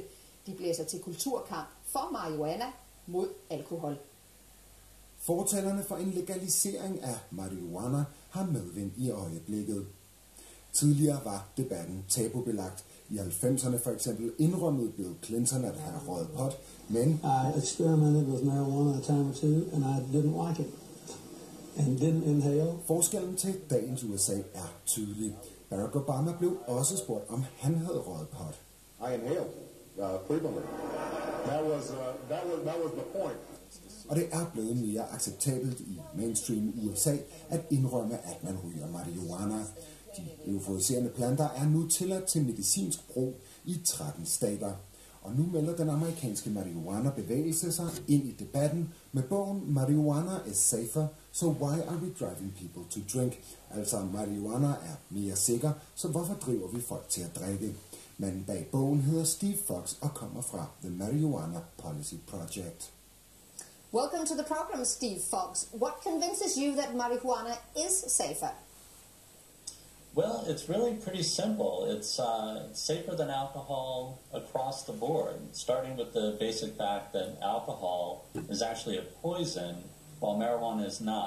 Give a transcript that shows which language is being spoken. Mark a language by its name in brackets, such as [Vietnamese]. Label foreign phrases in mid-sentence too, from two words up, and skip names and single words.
[Danish] De blæser til kulturkamp for marihuana mod alkohol. Fortalerne for en legalisering af marihuana har medvind i øjeblikket. Tidligere var debatten tabubelagt. I 90'erne for eksempel indrømmede Bill Clinton at have røget pot, men [English] I experimented with marijuana a time or two, and I didn't like it, and didn't inhale. [Danish] Forskellen til dagens USA er tydelig. Barack Obama blev også spurgt, om han havde røget pot. [English] I inhaled frequently. That was the point. [Danish] Og det er blevet mere acceptabelt i mainstream USA at indrømme, at man ryger marihuana. De euforiserende planter er nu tilladt til medicinsk brug i 13 stater. Og nu melder den amerikanske marihuana-bevægelse sig ind i debatten med bogen Marijuana is safer, so why are we driving people to drink? Altså, marihuana er mere sikker, så hvorfor driver vi folk til at drikke? Manden bag bogen hedder Steve Fox og kommer fra The Marijuana Policy Project. [English] Welcome to the program, Steve Fox. What convinces you that marijuana is safer? Well, it's really pretty simple. It's safer than alcohol across the board, starting with the basic fact that alcohol is actually a poison, while marijuana is not.